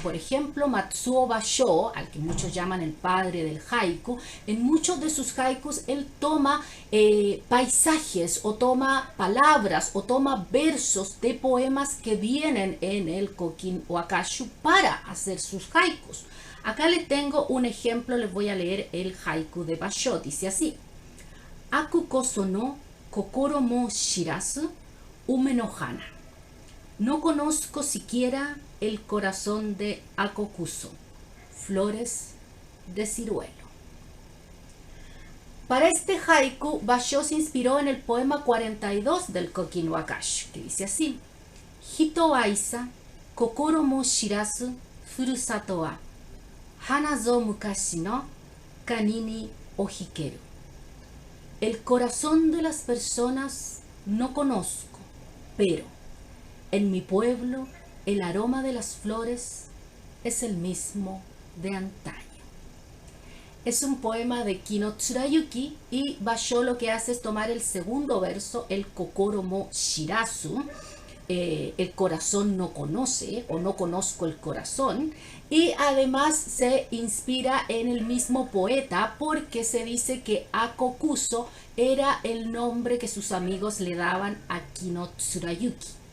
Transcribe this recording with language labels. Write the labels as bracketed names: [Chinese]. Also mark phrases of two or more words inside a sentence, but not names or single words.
[Spanish] Por ejemplo, Matsuo Basho, al que muchos llaman el padre del haiku, en muchos de sus haikus él toma paisajes o toma palabras o toma versos de poemas que vienen en el Kokin no Wakashu para hacer sus haikus. Acá les tengo un ejemplo, les voy a leer el haiku de Basho. Dice así: [Japanese] あこくその心も知らず梅の花. [Spanish] No conozco siquiera el corazón de Akokuso, flores de ciruelo. Para este haiku, Basho se inspiró en el poema 42 del Kokin Wakashi, que dice así: [Japanese] 人はいさ心も知らずふるさとは花ぞ昔の香ににほひける. [Spanish] El corazón de las personas no conozco, pero en mi pueblo el aroma de las flores es el mismo de antaño. Es un poema de Kino Tsurayuki y Basho lo que hace es tomar el segundo verso, el [Japanese] 心も知らず, [Spanish] el corazón no conoce o no conozco el corazón, y además se inspira en el mismo poeta porque se dice que Akokuso era el nombre que sus amigos le daban a Kino Tsurayuki.